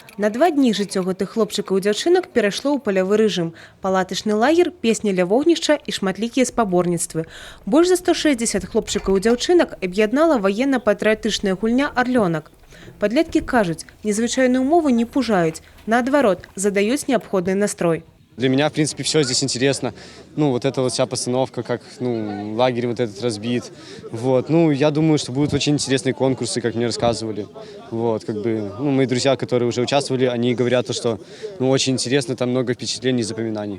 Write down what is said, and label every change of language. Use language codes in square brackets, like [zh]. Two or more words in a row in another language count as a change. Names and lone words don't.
[be] На 2 дні жыццё гэтых хлопчыкаў і дзяўчынак перайшло ў палявы рэжым. Палатачны лагер, песні ля вогнішча і шматлікія спаборніцтвы. Больш за 160 хлопчыкаў і дзяўчынак аб'яднала ваенна-патрыятычная гульня «Арлёнак». Падлеткі кажуць, незвычайныя умовы не пужаюць, наадварот, задаюць неабходны настрой. [ru] Для меня, в принципе, все здесь интересно. Ну, вот эта вот вся постановка, как, лагерь вот этот разбит. Вот. Ну, я думаю, что будут очень интересные конкурсы, как мне рассказывали. Вот, как бы, мои друзья, которые уже участвовали, они говорят, что, очень интересно, там много впечатлений и запоминаний.